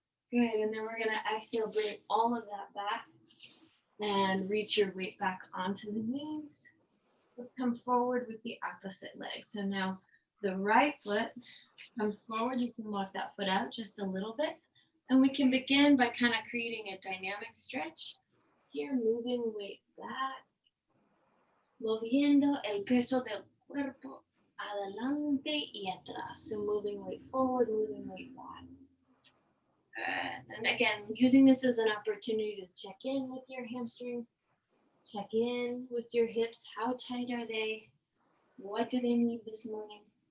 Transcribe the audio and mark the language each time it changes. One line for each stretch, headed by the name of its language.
English: Good, and then we're gonna exhale, bring all of that back and reach your weight back onto the knees. Let's come forward with the opposite leg. So now the right foot comes forward. You can walk that foot out just a little bit. And we can begin by kind of creating a dynamic stretch. Here, moving weight back.
Spanish: Moviendo el peso del cuerpo adelante y atrás.
English: So moving weight forward, moving weight back. And again, using this as an opportunity to check in with your hamstrings. Check in with your hips. How tight are they? What do they need this morning?